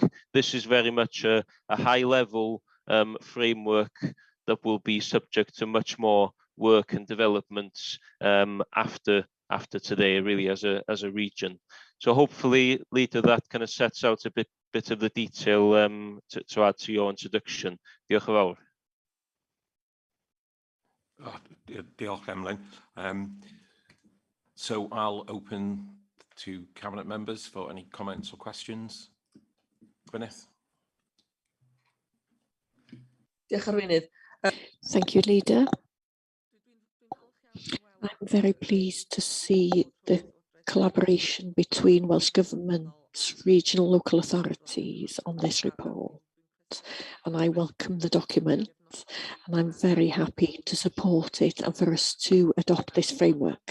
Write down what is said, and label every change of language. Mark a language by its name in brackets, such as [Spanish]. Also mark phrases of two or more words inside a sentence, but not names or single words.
[English] This is very much a high level framework that will be subject to much more work and developments after today, really, as a region. So hopefully, Leader, that kind of sets out a bit of the detail to add to your introduction. [Welsh] Diolch yn fawr. Diolch, Emlyn. [English] So I'll open to Cabinet members for any comments or questions. [Welsh] Gwyneth. Diolch Arweinydd. [English] Thank you, Leader. I'm very pleased to see the collaboration between Welsh Government, regional local authorities on this report, and I welcome the document, and I'm very happy to support it and for us to adopt this framework.